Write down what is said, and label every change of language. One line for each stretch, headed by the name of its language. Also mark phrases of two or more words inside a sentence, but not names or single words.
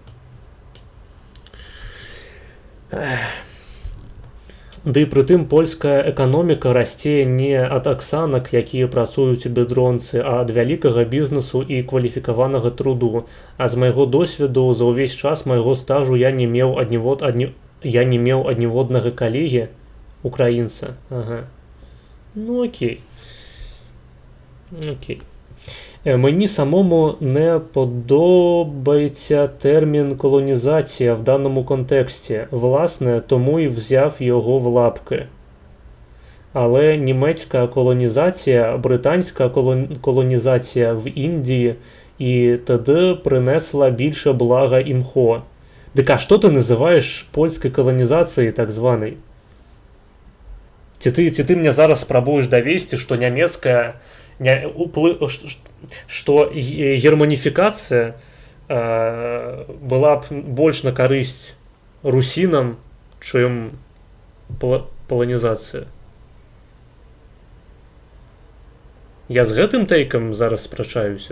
Belarusian: Ды і прытым польская эканоміка расце не ад аксанак, якія працуюць у бедронцы, а ад вялікага бізнесу і кваліфікаванага труду. А з майго досведу за ўвесь час майго стажу я не меў адніводнага калегі украінца.
Ukrainian: Ага. Ну окей. Мені самому не подобається термін колонізація в даному контексті. Власне, тому і взяв його в лапки. Але німецька колонізація, британська колонізація в Індії і т.д. принесла більше блага імхо. Так а що ти називаєш польською колонізацією так званої? Ці ти мені зараз спробуєш довести, що німецька
Russian: что германификация была б
Belarusian: больш на карысць русінам, чым паланізацыя. Я з гэтым тэйкам зараз спрачаюся.